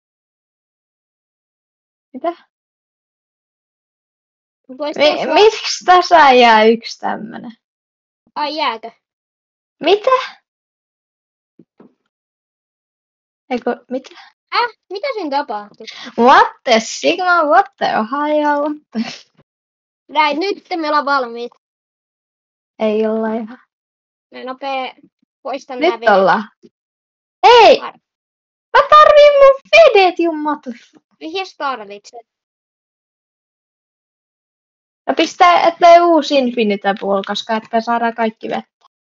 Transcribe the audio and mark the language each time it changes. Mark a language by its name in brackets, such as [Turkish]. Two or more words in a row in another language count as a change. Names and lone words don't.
[Finnish] Mitä? Miksi tässä jää yksi tämmönen? Ai jääkö? Mitä? Eikö, mitä? Mitä siinä tapahtui? [English] What the Sigma, what the Ohio, what the... [Finnish] Näin, nyt me ollaan valmiit. Ei olla ihan. Mä nopee poistan nyt nää vedet. ollaan. Ei! Mä tarviin mun vedet, jummat. Mihin tarvitset? Ja pistää ettei uusi Infinite Pool, koska ettei saada kaikki vettä.